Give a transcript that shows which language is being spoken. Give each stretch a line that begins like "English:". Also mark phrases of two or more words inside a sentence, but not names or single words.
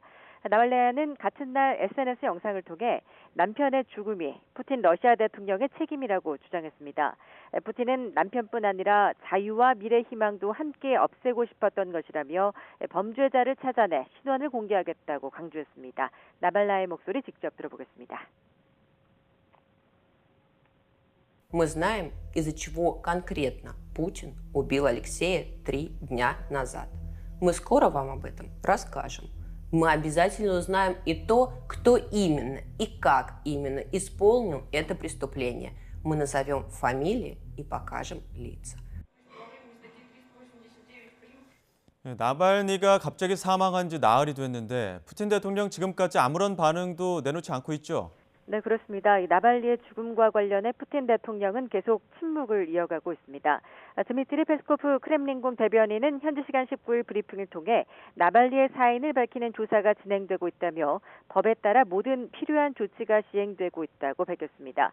Korean: 나발라야는 같은 날 SNS 영상을 통해 남편의 죽음이 푸틴 러시아 대통령의 책임이라고 주장했습니다. 푸틴은 남편뿐 아니라 자유와 미래 희망도 함께 없애고 싶었던 것이라며 범죄자를 찾아내 신원을 공개하겠다고 강조했습니다. 나발라의 목소리 직접 들어보겠습니다.
Russian: Мы знаем, из-за чего конкретно Путин убил Алексея 3 дня назад. Мы скоро вам об этом расскажем. Мы обязательно узнаем и то, кто именно и как именно исполнил это преступление. Мы назовем фамилии и покажем лица.
Korean: 나발니가 갑자기 사망한 지 나흘이 됐는데 푸틴 대통령 지금까지 아무런 반응도 내놓지 않고 있죠. 네, 그렇습니다. 이 나발리의 죽음과 관련해 푸틴 대통령은 계속 침묵을 이어가고 있습니다. 드미트리 페스코프 크렘린궁 대변인은 현지 시간 19일 브리핑을 통해 나발리의 사인을 밝히는 조사가 진행되고 있다며 법에 따라 모든 필요한 조치가 시행되고 있다고 밝혔습니다.